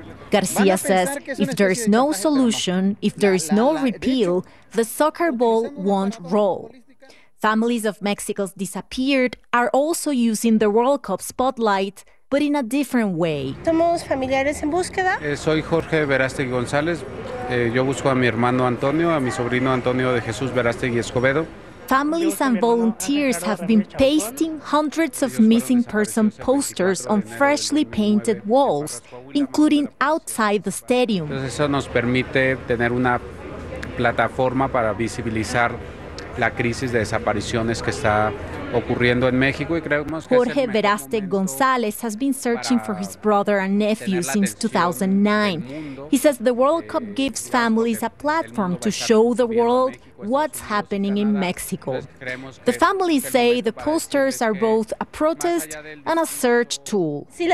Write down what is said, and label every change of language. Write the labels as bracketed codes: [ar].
[en] Garcia says if there is no solution, if there is no repeal, the soccer ball won't roll. Families of Mexico's disappeared are also using the World Cup spotlight, but in a different way. [es] Somos familiares en búsqueda. Soy Jorge Verástegui González. Yo busco a mi hermano Antonio, a mi sobrino Antonio de Jesús Verástegui Escobedo. [en] Families and volunteers have been pasting hundreds of missing person posters on freshly painted walls, including outside the stadium. [es] Eso nos permite tener una plataforma para visibilizar la crisis de desapariciones que está ocurriendo en México y creemos que [en] Jorge Verástegui González has been searching for his brother and nephew since 2009. He says the World Cup gives families a platform to show the world what's happening in Mexico. The families say the posters are both a protest and a search tool.